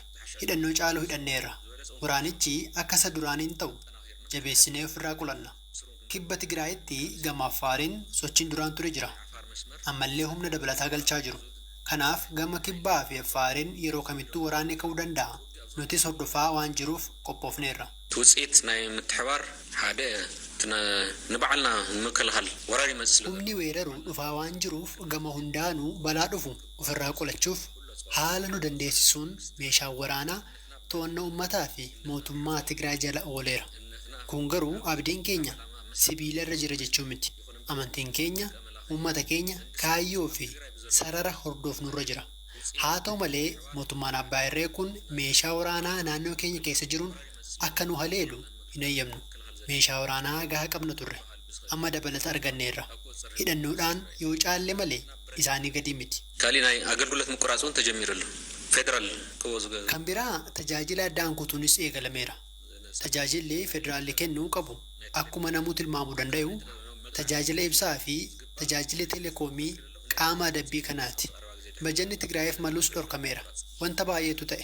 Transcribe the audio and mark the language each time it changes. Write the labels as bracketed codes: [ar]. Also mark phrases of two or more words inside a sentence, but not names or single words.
[om] Hidhannoo caaluu hidhanneerra. Waraanichi akka isa duraaniin ta'u jabeessinee ofirraa qolanna. Kibba Tigraayitti gama Affaariin sochiin duraan ture jira. Ammallee humna dabalataa galchaa jiru. Kanaaf gama Kibbaa fi Affaariin yeroo kamittuu waraanni ka'uu danda'a. Nutis hordofaa waan jiruuf qophoofneerra. [ti] ትውጽኢት ናይ ምትሕባር ሓደ ንባዕልና ንምክልኻል ወራሪ ይመስል [om] humni weeraru dhufaa waan jiruuf gama hundaanuu balaa dhufu ofirraa qolachuuf haala nu dandeessisuun meeshaa waraanaa to'annoo uummataa fi mootummaa Tigraay jala ooleera. Kun garuu abdiin keenya sibiila irra jira jechuu miti. Amantiin keenya uummata keenya kaayyoo fi sarara hordofnurra jira. Haa ta'u malee mootummaan Abbaa Irree kun meeshaa waraanaa naannoo keenya keessa jiruun akka nu haleelu hin eeyyamnu. Meeshaa waraanaa gahaa qabna turre. Amma dabalata arganneerra. Hidhannoodhaan yoo caalle malee isaanii gadi miti. [ti] ካሊ ናይ አገልግሎት ምቁራጹን ተጀሚረሉ ፌደራል [om] Kan biraa tajaajila addaan kutuunis eegalameera. Tajaajilli federaalli kennuu qabu akkuma namuu tilmaamuu danda'u tajaajila ibsaa fi tajaajila teleekoomii qaama adabbii kanaati. Bajanni Tigraayiif malus dhorkameera. Wanta baay'eetu ta'e.